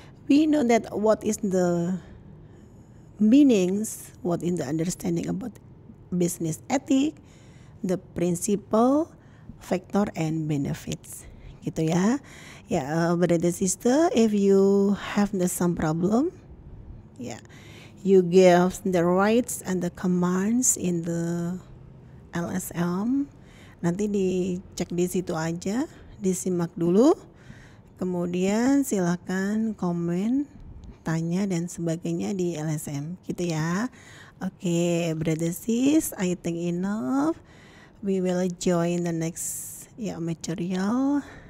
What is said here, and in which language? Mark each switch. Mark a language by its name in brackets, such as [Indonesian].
[English] We know that what is the meanings, what is the understanding about business ethic, the principle, factor, and benefits. [Indonesian] Gitu ya. [English] Ya, brother sister, if you have some problem, you give the rights and the commands in the LSM. [Indonesian] Nanti dicek di situ aja, disimak dulu. Kemudian silakan komen, tanya dan sebagainya di LSM gitu ya. [English] Oke, brother sis, I think enough. We will join the next material.